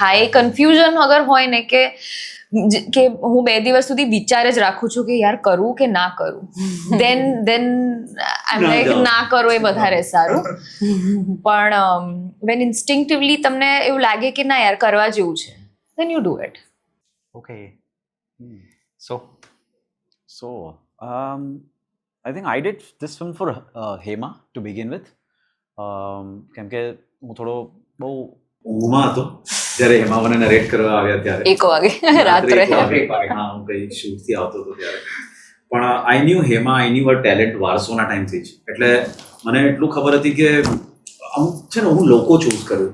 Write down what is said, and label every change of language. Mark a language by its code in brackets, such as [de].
[gu] હા, એ કન્ફ્યુઝન અગર હોય ને કે હું 2 દિવસ સુધી વિચાર જ રાખું છું કે યાર કરવું કે ના કરવું, દેન ના કરો એ વધારે સારું. પણ [en] when instinctively [gu] તમને એવું લાગે કે ના યાર કરવા જેવું છે, [en] Then you do it. Okay. So I think I did this film for Hema to begin with. [gu] કેમ કે હું થોડો બહુ ઊંઘમાં હતો જ્યારે હેમા મને નરેટ કરવા આવ્યા ત્યારે 1 વાગે રાત્રે. હા, હું કઈ શૂટથી આવતો હતો ત્યારે. પણ [en] I knew Hema, I knew a talent [gu] વારસોના ટાઈમથી જ. એટલે મને એટલું ખબર હતી કે અમુક છે ને હું લોકો ચૂઝ કરું.